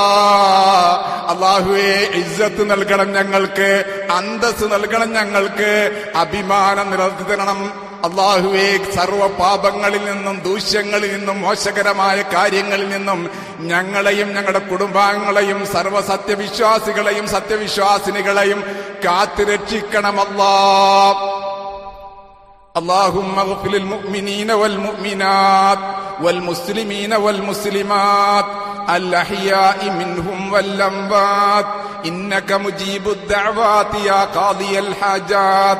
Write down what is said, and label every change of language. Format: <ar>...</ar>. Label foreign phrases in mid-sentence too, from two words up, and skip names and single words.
<ml>അല്ലാഹുവേ, ഇസ്സത്ത് നൽകണം ഞങ്ങൾക്ക്, അന്തസ് നൽകണം ഞങ്ങൾക്ക്, അഭിമാനം നിലനിർത്തണം അല്ലാഹുവേ. സർവ പാപങ്ങളിൽ നിന്നും ദൂഷ്യങ്ങളിൽ നിന്നും മോശകരമായ കാര്യങ്ങളിൽ നിന്നും ഞങ്ങളെയും ഞങ്ങളുടെ കുടുംബാംഗങ്ങളെയും സർവ സത്യവിശ്വാസികളെയും സത്യവിശ്വാസിനികളെയും കാത്തുരക്ഷിക്കണമല്ലാ.</ml> <ar>اللهم اغفر للمؤمنين والمؤمنات والمسلمين والمسلمات الأحياء منهم والأموات إنك مجيب الدعوات يا قاضي الحاجات.</ar>